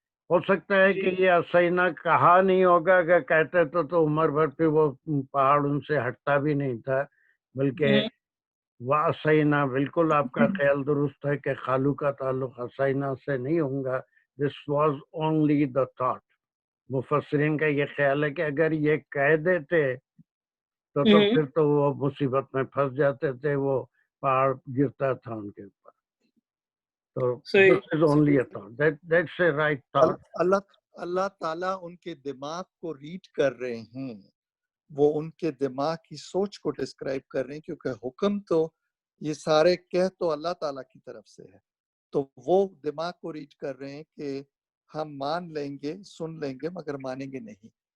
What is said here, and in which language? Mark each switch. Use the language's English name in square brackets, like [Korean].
[Urdu] ہو سکتا ہے کہ یہ اسینا کہا نہیں ہوگا، کہ کہتے تو عمر بھر پہ وہ پہاڑ ان سے ہٹتا بھی نہیں تھا، بلکہ وَأَسَيْنَا بالکل آپ کا خیال درست ہے کہ خالو کا تعلق اسینا سے نہیں ہوگا. [English] This was only the thought. [Urdu] مفسرین کا یہ خیال ہے کہ اگر یہ کہہ دیتے تو پھر تو وہ مصیبت میں پھنس جاتے تھے، وہ پہاڑ گرتا تھا ان کے اوپر. [English] تو this is only a thought. That's a right thought. [Urdu] اللہ تعالیٰ ان کے دماغ کو ریڈ کر رہے ہیں، وہ ان کے دماغ کی سوچ کو ڈسکرائب کر رہے ہیں، کیونکہ حکم تو یہ سارے کہہ تو اللہ تعالیٰ کی طرف سے ہے، تو وہ دماغ کو ریڈ کر رہے ہیں کہ ہم مان لیں گے، سن لیں گے، مگر مانیں گے نہیں.